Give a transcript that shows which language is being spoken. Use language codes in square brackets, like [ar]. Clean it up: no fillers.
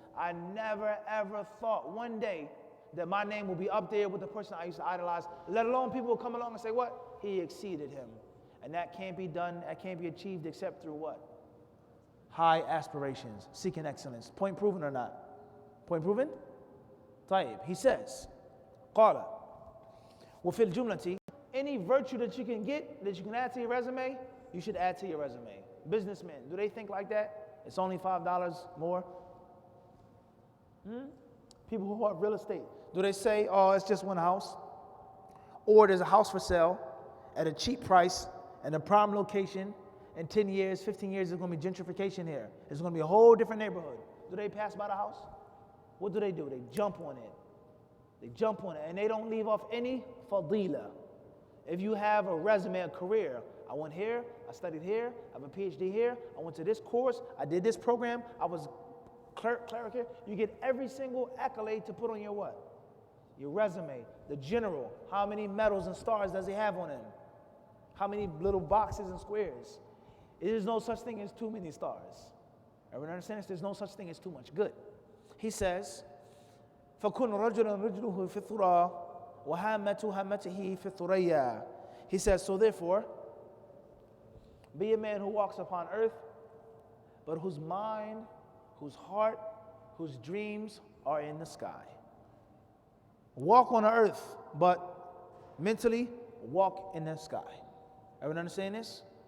[en] I never ever thought one day that my name will be up there with the person I used to idolize, let alone people will come along and say, what? He exceeded him. And that can't be done, that can't be achieved except through what? High aspirations, seeking excellence. Point proven or not? Point proven? [ar] طيب, [en] he says, [ar] قال وفي الجملة [en] Any virtue that you can get, that you can add to your resume, you should add to your resume. Businessmen, do they think like that? It's only $5 more? People who have real estate, do they say, oh, it's just one house? Or there's a house for sale at a cheap price in a prime location. In 10 years, 15 years, there's going to be gentrification here. It's going to be a whole different neighborhood. Do they pass by the house? What do? They jump on it. They jump on it, and they don't leave off any fadila. If you have a resume, a career, I went here, I studied here, I have a PhD here, I went to this course, I did this program, I was cleric here. You get every single accolade to put on your what? Your resume. The general, how many medals and stars does he have on him? How many little boxes and squares? There is no such thing as too many stars. Everyone understand this? There's no such thing as too much good. He says, [ar] فَكُنْ رَجُلًا رِجْلُهُ فِي الثُّرَى وَهَامَّتُ هَامَّتِهِ فِي الثُّرَيَّا. [en] He says, so therefore, be a man who walks upon earth, but whose mind, whose heart, whose dreams are in the sky. Walk on the earth, but mentally walk in the sky. Everyone understand this?